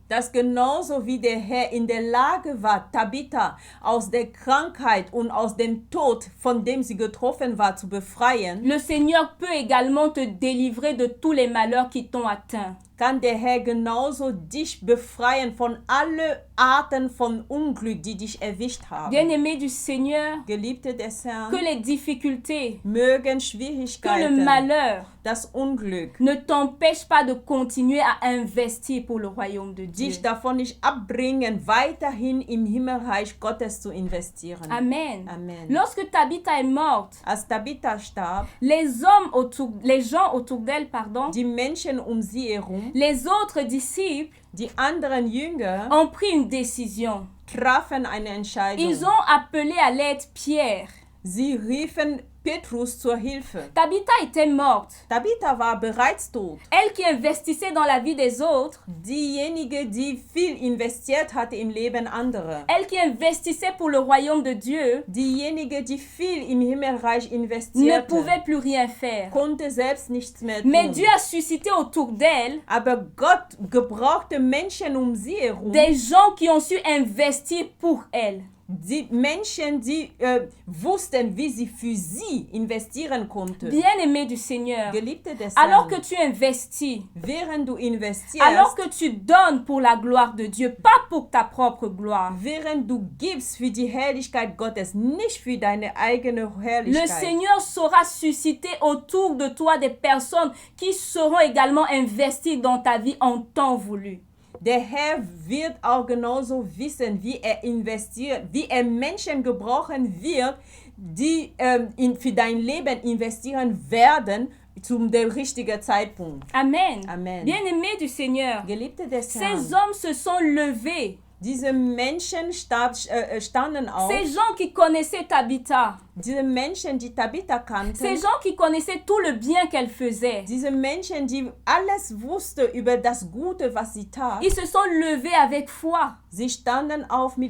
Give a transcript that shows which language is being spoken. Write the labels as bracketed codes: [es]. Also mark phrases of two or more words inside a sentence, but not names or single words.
[de] dass genauso wie der Herr in der Lage war, Tabitha aus der Krankheit und aus dem Tod, von dem sie getroffen war, zu befreien, [fr] le Seigneur peut également te délivrer de tous les malheurs qui t'ont atteint. [de] kann der Herr genauso dich befreien von allen Arten von Unglück, die dich erwischt haben. [fr] Bien-aimé du Seigneur, [de] Geliebte des Herrn, [fr] que les difficultés, [de] mögen [fr] que le [de] Schwierigkeiten, [fr] malheur [de] das Unglück, [fr] ne t'empêche pas de continuer à investir pour le royaume de Dieu. [de] dich davon nicht abbringen, weiterhin im Himmelreich Gottes zu investieren. [fr] Amen. [de] Amen. [fr] Lorsque Tabitha est morte, [de] Als Tabitha starb, [fr] les gens autour d'elle, pardon, [de] die Menschen sie herum, [fr] les autres disciples [de] die anderen Jünger [fr] ont pris une décision. [de] trafen eine Entscheidung. [fr] Ils ont appelé à l'aide Pierre. [de] Sie riefen Petrus zur Hilfe. [fr] Tabitha était morte. [de] Tabitha war bereits tot. [fr] Elle qui investissait dans la vie des autres, [de] Diejenige, die viel investiert hatte im Leben anderer. [fr] elle qui investissait pour le royaume de Dieu, [de] Diejenige, die viel im Himmelreich [fr] ne [de] investierte, [fr] pouvait plus rien faire. [de] konnte selbst nichts mehr tun. [fr] Mais Dieu a suscité autour d'elle [de] Aber Gott gebrauchte Menschen sie herum. [fr] des gens qui ont su investir pour elle. [de] Die Menschen, die wussten, wie sie für sie investieren konnten. [fr] Bien-aimé du Seigneur, [de] Geliebte des [fr] alors [de] Herrn, [fr] que tu investis, [de] während du investierst, [fr] alors que tu donnes pour la gloire de Dieu, pas pour ta propre gloire, [de] während du gibst für die Herrlichkeit Gottes, nicht für deine eigene [fr] le [de] Herrlichkeit. [fr] Seigneur saura susciter autour de toi des personnes qui seront également investies dans ta vie en temps voulu. [de] Der Herr wird auch genauso wissen, wie er investiert, wie er Menschen gebrauchen wird, die für dein Leben investieren werden zum dem richtigen Zeitpunkt. [fr] Amen. [de] Amen. [fr] Bien-aimés du Seigneur, [de] Geliebte des [fr] ces [de] Herrn, [fr] hommes se sont levés. [de] diese Menschen standen auf, [fr] Ces gens qui connaissaient Tabitha, [de] diese Menschen, die Tabitha [fr] ces [de] kannten, [fr] gens qui connaissaient tout le bien qu'elle faisait, [de] diese Menschen, die alles wussten über das Gute, was sie tat, [fr] ils se sont levés avec foi. [de] sie standen auf mit